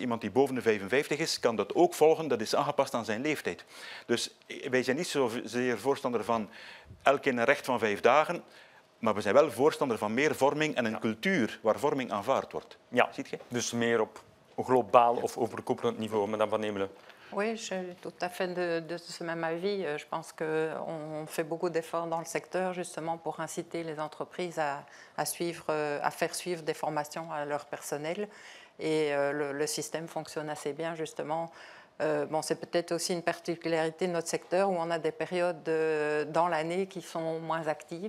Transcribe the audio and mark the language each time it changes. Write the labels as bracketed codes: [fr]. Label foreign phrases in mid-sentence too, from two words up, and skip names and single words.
[nl] Iemand die boven de 55 is, kan dat ook volgen, dat is aangepast aan zijn leeftijd. Dus wij zijn niet zozeer voorstander van elk een recht van 5 dagen, maar we zijn wel voorstander van meer vorming en een cultuur waar vorming aanvaard wordt. Ja, ziet je? Dus meer op globaal of overkoepelend niveau, Madame Van Hemelen. [fr] Oui, je suis tout à fait de ce même avis. Je pense qu'on fait beaucoup d'efforts dans le secteur justement pour inciter les entreprises à faire suivre des formations à leur personnel. Et le système fonctionne assez bien justement. Bon, c'est peut-être aussi une particularité de notre secteur où on a des périodes dans l'année qui sont moins actives.